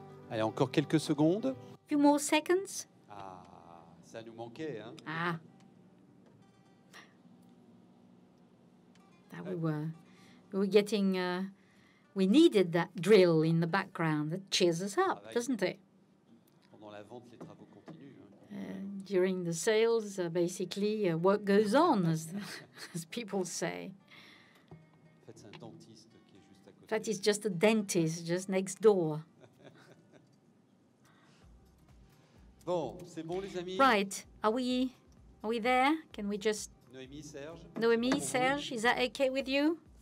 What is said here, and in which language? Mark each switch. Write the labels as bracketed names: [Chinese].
[French] Allez, encore quelques secondes. [English] Few more seconds. [French] Ah, ça nous manquait, hein. Ah. [English] That we were getting, we needed that drill in the background that cheers us up, doesn't it? [French] Pendant la vente, les travaux continuent. [English] During the sales, basically, work goes on, as people say. [French] En fait, c'est un dentiste qui est juste à côté. [English] In fact, it's just a dentist just next door. [French] Bon, c'est bon, les amis. [English] Right, are we there? Can we just... [French] Noémie, Serge. [English] Noémie, Serge, is that okay with you?